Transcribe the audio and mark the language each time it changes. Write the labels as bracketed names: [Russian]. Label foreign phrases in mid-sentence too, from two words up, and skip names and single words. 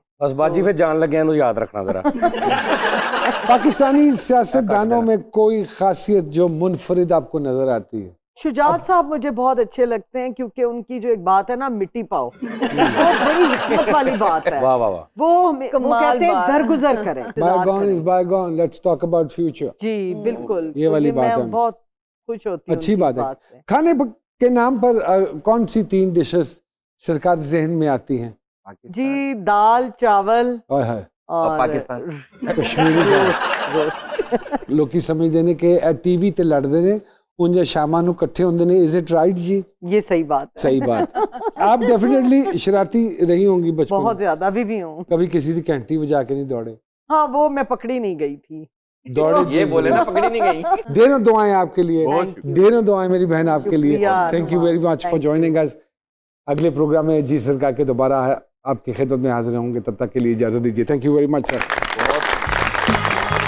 [Urdu] بس باجی پھر جان لگے انہوں یاد رکھنا ذرا. پاکستانی سیاستدانوں میں کوئی خاصیت جو منفرد آپ کو نظر آتی ہے؟ شجاعت صاحب مجھے بہت اچھے لگتے ہیں کیونکہ ان کی جو ایک بات ہے نا [Punjabi] مٹی پاؤ [Urdu] وہ بڑی حکمت والی بات ہے. واہ واہ واہ. وہ کہتے ہیں درگزر کریں. [English] Bygone is bygone, let's talk about future. [Urdu] جی بالکل. یہ والی بات ہے. میں بہت خوش ہوتی ہوں. اچھی بات ہے. کھانے کے نام پر کون سی 3 ڈشز سرکار ذہن میں آتی ہیں؟ جی دال چاول اور پاکستان [Punjabi] کشمیری لوکی سمجھ دینے کہ ٹی وی تے لڑ دینے انجا شاماں نو کٹھے ہوندے نے. [English] is it right [Punjabi] جی؟ [Urdu] یہ صحیح بات ہے. صحیح بات. آپ ڈیفینیٹلی شرارتی رہی ہوں گی بچپن. بہت زیادہ. ابھی بھی ہوں. کبھی کسی کی کینٹی بجا کے نہیں دوڑے؟ ہاں وہ میں پکڑی نہیں گئی تھی. دوڑے یہ بولے نا پکڑی نہیں گئی. ڈھیروں دعائیں آپ کے لیے. ڈھیروں دعائیں میری بہن آپ کے لیے. [English] thank you very much for joining us. [Urdu] اگلے پروگرام میں جی سرکار کے دوبارہ آپ کی خدمت میں حاضر ہوں گے. تب تک کے لیے اجازت دیجیے. [English] thank you very much sir.